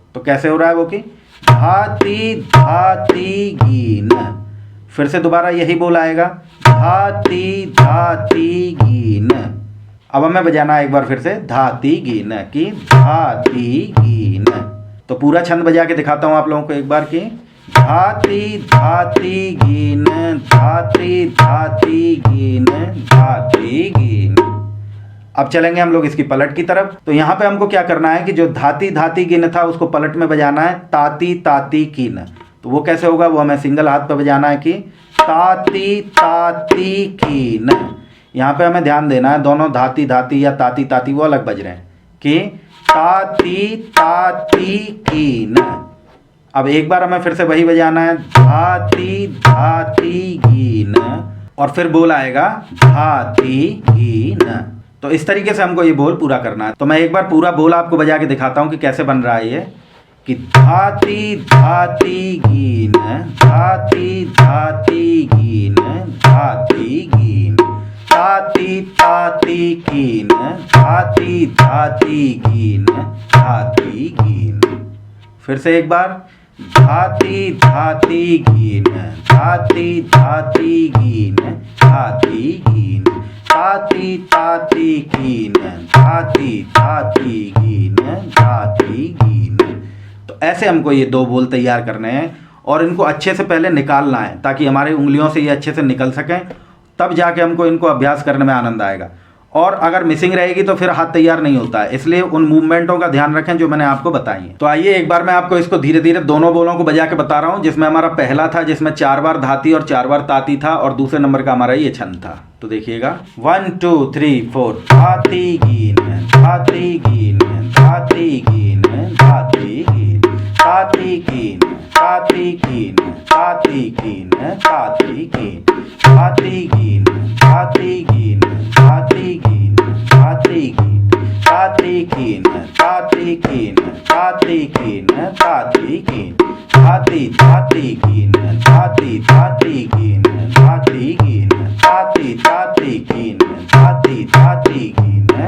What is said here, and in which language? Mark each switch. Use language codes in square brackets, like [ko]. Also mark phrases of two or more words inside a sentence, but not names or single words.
[hi] तो कैसे हो रहा है वो कि धाती धाती गीन, फिर से दोबारा यही बोल आएगा धाती धाती गीन। अब हमें बजाना है एक बार फिर से धाती गीन की धाती गीन। तो पूरा छंद बजा के दिखाता हूँ आप लोगों को एक बार की धाती धाती गीन धाती धाती गीन धाती गीन। अब चलेंगे हम लोग इसकी पलट की तरफ। तो यहाँ पे हमको क्या करना है कि जो धाती धाती गिन था उसको पलट में बजाना है ताती ताती कीन। तो वो कैसे होगा वो हमें सिंगल हाथ पे बजाना है कि ताती ताती कीन। यहाँ पे हमें ध्यान देना है दोनों धाती धाती या ताती ताती वो अलग बज रहे हैं कि ताती ताती कीन। अब एक बार हमें फिर से वही बजाना है धाती धाती गीन और फिर बोल आएगा धाती गीन। तो इस तरीके से हमको ये बोल पूरा करना है। तो मैं एक बार पूरा बोल आपको बजा के दिखाता हूँ कि कैसे बन रहा है ये कि धाती धाती गीन धाती धाती गीन धाती गीन ताती ताती कीन धाती धाती गीन धाती गीन। फिर से एक बार धाती धाती गीन धाती धाती गीन धाती गीन ताती ताती कीन धाती धाती गीन धाती गीन। तो ऐसे हमको ये दो बोल तैयार करने हैं और इनको अच्छे से पहले निकालना है ताकि हमारी उंगलियों से ये अच्छे से निकल सकें, तब जाके हमको इनको अभ्यास करने में आनंद आएगा। और अगर मिसिंग रहेगी तो फिर हाथ तैयार नहीं होता है, इसलिए उन मूवमेंटों का ध्यान रखें जो मैंने आपको बताई है। तो आइए एक बार मैं आपको इसको धीरे धीरे दोनों बोलों को बजा के बता रहा हूँ, जिसमें हमारा पहला था जिसमें 4 बार धाती और 4 बार ताती था और दूसरे नंबर का हमारा ये छंद था। तो देखिएगा 1 2 3 4 धाती गीन धाती गीन धाती गीन धाती गीन ताती गीन ताती गीन ताती गीन ताती गीन धाती गीन धाती गीन धाती गीन धाती गीन ताती गीन ताती गीन ताती गीन ताती गीन धाती धाती गीन धाती धाती गीन धाती गीन ताती ताती गीन धाती धाती गीन